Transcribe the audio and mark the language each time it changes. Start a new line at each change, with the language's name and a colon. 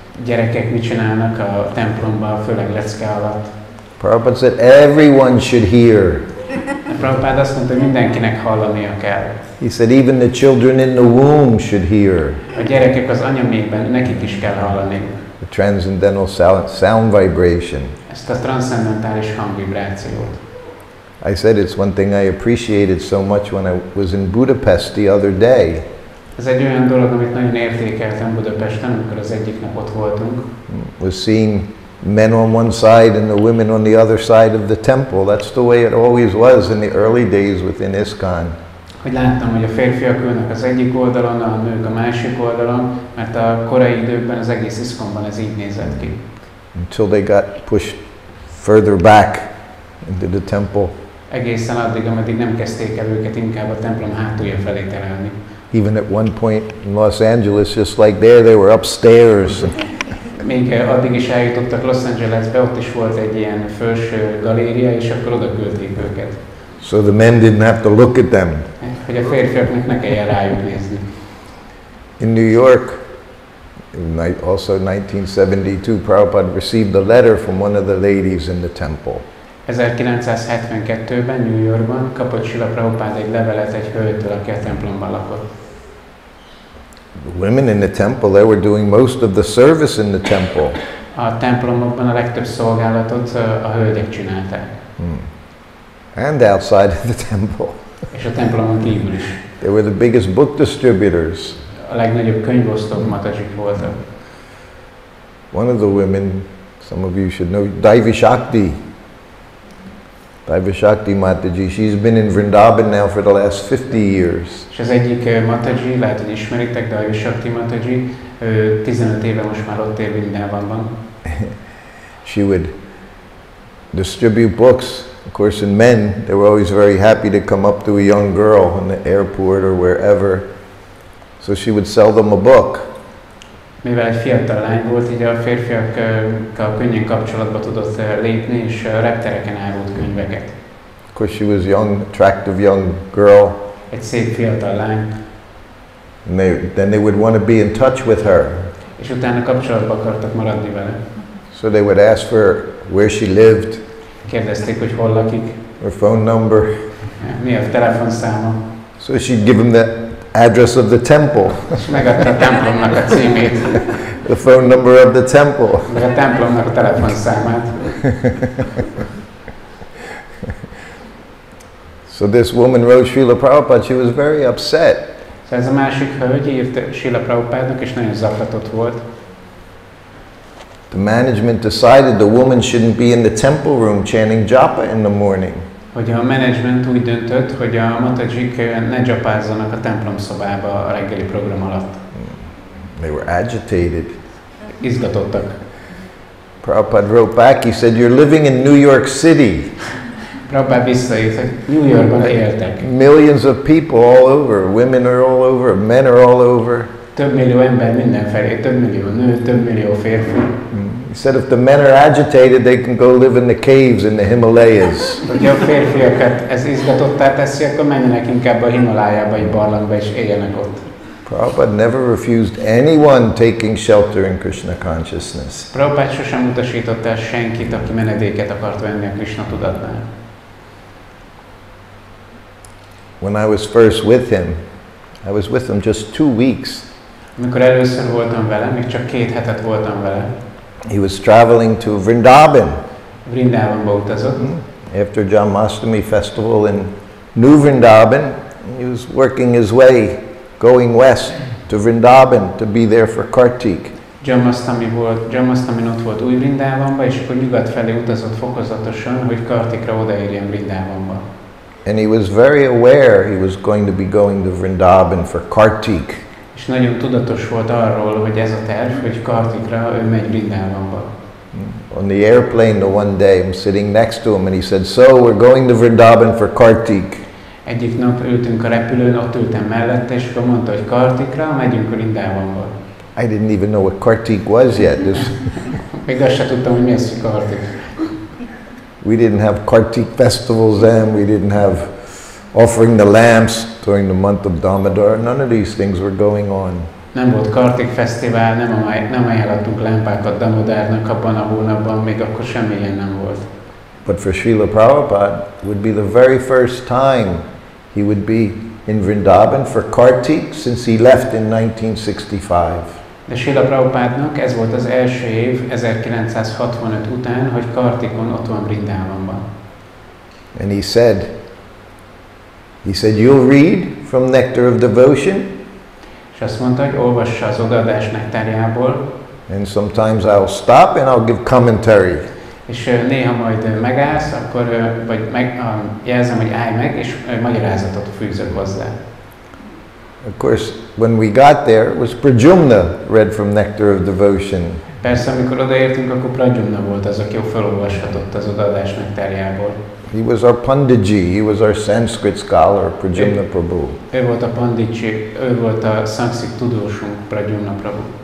Hungarian: Gyerekek mit csinálnak a templomban, főleg lecke alatt.
English: Prabhupada said everyone should hear.
Hungarian: Prabhupada azt mondta, hogy mindenkinek hallania kell.
English: He said even the children in the womb should hear.
Hungarian: A gyerekek az anyamékben, nekik is kell hallani.
English: The transcendental sound vibration.
Hungarian: Ezt a transzcendentális hangvibrációt.
English: I said it's one thing I appreciated so much when I was in Budapest the other day.
Hungarian: Ez egy olyan dolog, amit nagyon értékeltem Budapesten, amikor az egyik nap ott voltunk.
English: Was seeing men on one side and the women on the other side of the temple. That's the way it always was in the early days within ISKCON.
Hungarian: Hogy láttam, hogy a férfiak ülnek az egyik oldalon, a nők a másik oldalon, mert a korai időkben az egész ISKCON-ban ez így nézett ki.
English: Until they got pushed further back into the temple.
Hungarian: Egészen addig, ameddig nem kezdték el őket inkább a templom hátulja felé terelni.
English: Even at one point in Los Angeles, just like there, they were upstairs.
Hungarian: Még addig is eljutottak Los Angelesbe, ott is volt egy ilyen felső galéria, és akkor oda küldték őket.
English: So the men didn't have to look at them.
Hungarian: Hogy a férfiaknak ne kelljen rájuk nézni.
English: In New York, also 1972, Prabhupada received a letter from one of the ladies in the temple.
Hungarian: 1972-ben New Yorkban kapott Srila Prabhupada egy levelet egy hölgytől, aki a templomban lakott.
English: The women in the temple, they were doing most of the service in the temple.
Hungarian: A templomokban a legtöbb szolgálatot a hölgyek csinálták.
English: And outside of the temple.
Hungarian: És a templomon kívül is.
English: They were the biggest book distributors.
Hungarian: A legnagyobb könyvosztók matajik voltak.
English: One of the women, some of you should know, Daivi Shakti Mataji, she's been in Vrindavan now for the last 50 years.
Hungarian: És az egyik Mataji, lehet, hogy ismeritek, Daivi Shakti Mataji, 15 éve most már ott él Vrindavanban.
English: She would distribute books. Of course, in men, they were always very happy to come up to a young girl in the airport or wherever. So she would sell them a book.
Hungarian: Mivel egy fiatal lány volt, így a férfiakkal könnyen kapcsolatba tudott lépni, és reptereken árult könyveket.
English: Of course, she was young, attractive young girl.
Hungarian: Egy szép fiatal lány.
English: And then they would want to be in touch with her.
Hungarian: És utána kapcsolatba akartak maradni vele.
English: So they would ask for where she lived.
Hungarian: Kérdezték, hogy hol lakik.
English: Her phone number.
Hungarian: Mi a telefonszáma.
English: So she'd give them the address of the temple.
Hungarian: És megadta a templomnak a címét.
English: The phone number of the temple.
Hungarian: Meg a templomnak a telefonszámát.
English: So this woman wrote Srila Prabhupada, she was very upset.
Hungarian: Szóval ez a másik hölgy írt Srila Prabhupádnak, és nagyon zaklatott volt.
English: The management decided the woman shouldn't be in the temple room chanting japa in the morning.
Hungarian: Hogy a menedzsment úgy döntött, hogy a matajik ne japázzanak a templomszobába a reggeli program alatt.
English: They were agitated.
Hungarian: Izgatottak.
English: Prabhupada wrote back, he said, you're living in New York City.
Hungarian: Prabhupada visszaírt, hogy New Yorkban éltek.
English: Millions of people all over, women are all over, men are all over.
Hungarian: Több millió ember mindenfelé, több millió nő, több millió férfi.
English: He said if the men are agitated, they can go live in the caves in the Himalayas.
Hungarian: Hogyha a férfiakat ez izgatottá teszi, akkor menjenek inkább a Himalájába, egy barlangba, és éljenek ott.
English: Prabhupada never refused anyone taking shelter in Krishna consciousness.
Hungarian: Prabhupada sosem utasított el senkit, aki menedéket akart venni a Krishna tudatnál.
English: When I was first with him, I was with him just 2 weeks.
Hungarian: Amikor először voltam vele, még csak 2 hetet voltam vele.
English: He was traveling to Vrindavan.
Hungarian: Vrindavanba utazott.
English: After Janmashtami festival in New Vrindavan, he was working his way, going west to Vrindavan to be there for Kartik.
Hungarian: Janmashtami ott volt Új Vrindavanba, és akkor nyugat felé utazott fokozatosan, hogy Kartikra odaérjen Vrindavanba.
English: And he was very aware he was going to be going to Vrindavan for Kartik.
Hungarian: És nagyon tudatos volt arról, hogy ez a terv, hogy Kartikra ő megy Vrindavanba.
English: On the airplane the one day, I'm sitting next to him and he said, "So we're going to Vrindavan for Kartik."
Hungarian: Egyik nap ültünk a repülőn, ott ültem mellette, és akkor mondta, hogy Kartikra megyünk Vrindavanba.
English: I didn't even know what Kartik was yet.
Hungarian: Még azt sem tudtam, hogy mi az, hogy Kartik.
English: We didn't have Kartik festivals then. We didn't have offering the lamps during the month of Damodar. None of these things were going on.
Hungarian: Nem volt Kartik fesztivál, nem ajánlottunk lámpákat Damodárnak abban a hónapban, még akkor semmi ilyen nem volt.
English: But for Srila Prabhupada, it would be the very first time he would be in Vrindavan for Kartik since he left in 1965.
Hungarian: De Srila Prabhupádnak ez volt az első év 1965 után, hogy Kartikon ott van Vrindavanban.
English: And he said, you'll read from Nectar of Devotion.
Hungarian: És azt mondta, hogy olvassa az odaadás nektárjából.
English: And sometimes I'll stop and I'll give commentary.
Hungarian: És néha majd megállsz, akkor jelzem, hogy állj meg, és magyarázatot fűzök hozzá.
English: Of course, when we got there, it was Pradyumna read from Nectar of Devotion.
Hungarian: Persze, amikor odaértünk, akkor Pradyumna volt az, aki felolvashatott az odaadás nektárjából.
English: He was our Panditji, he was our Sanskrit scholar, Pradyumna Prabhu.
Hungarian: Ő volt a Panditji, ő volt a szanszkrit tudósunk, Pradyumna Prabhu.